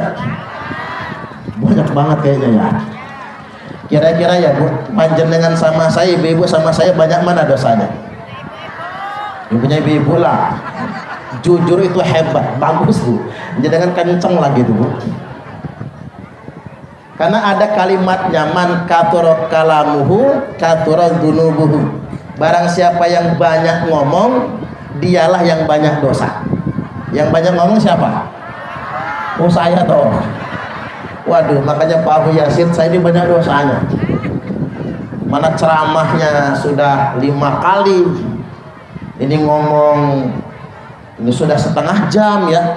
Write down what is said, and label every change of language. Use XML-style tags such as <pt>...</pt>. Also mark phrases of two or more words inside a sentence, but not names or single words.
<id>Banyak banget kayaknya ya. Kira-kira ya Bu, panjenengan sama saya, ibu-ibu sama saya, banyak mana dosanya? Ibunya ibu-ibu lah. Jujur itu hebat, bagus Bu, jangan kenceng lagi tuh Bu. Karena ada kalimatnya,</id> <ar>من كثر كلامه كثرت ذنوبه.</ar> <id>Barang siapa yang banyak ngomong, dialah yang banyak dosa. Yang banyak ngomong siapa? Oh saya toh. Waduh, makanya Pak Abu Yasin saya ini banyak dosanya. Mana ceramahnya sudah 5 kali, ini ngomong ini sudah setengah jam ya.</id>